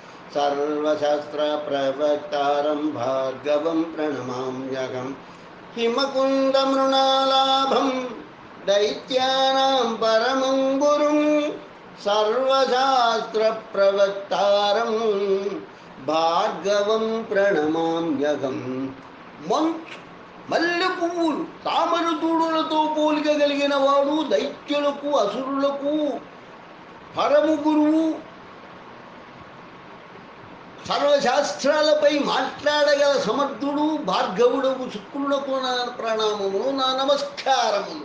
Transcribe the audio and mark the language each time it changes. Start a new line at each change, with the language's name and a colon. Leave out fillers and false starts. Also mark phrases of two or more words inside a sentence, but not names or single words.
Sanskrit: सर्वशास्त्रप्रवक्तारं भार्गवं प्रणमाम्यहं हिमकुन्दमृणालाभं दैत्यानां परमं गुरुं सर्वशास्त्रप्रवक्तारं भार्गवं प्रणमाम्यहं
Telugu: మల్లె పువ్వులు తామర దూడులతో పోలిక కలిగిన వాడు దైత్యులకు అసురులకు పరము గురువు సర్వశాస్త్రాలపై మాట్లాడగల సమర్థుడు భార్గవుడకు శుక్రులకు నా ప్రణామములు నా నమస్కారములు.